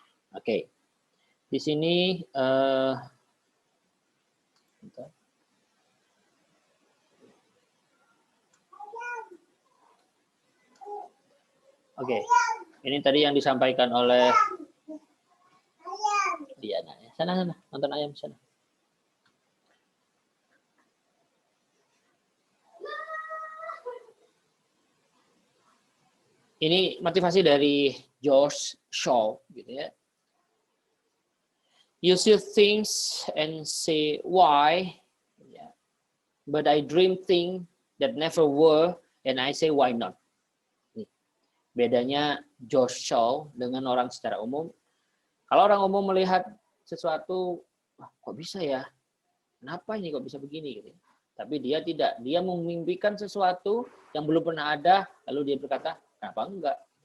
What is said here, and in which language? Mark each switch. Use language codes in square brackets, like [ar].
[id] Oke, di sini oke, ini tadi yang disampaikan oleh Diana. Sana nonton ayam sana. Ini motivasi dari George Shaw, gitu ya. [en] You see things and say why, but I dream things that never were, and I say why not. [id] Nih, bedanya George Shaw dengan orang secara umum. Kalau orang umum melihat sesuatu, kok bisa ya? Kenapa ini kok bisa begini? Gitu. Tapi dia tidak. Dia memimpikan sesuatu yang belum pernah ada, lalu dia berkata, kenapa enggak?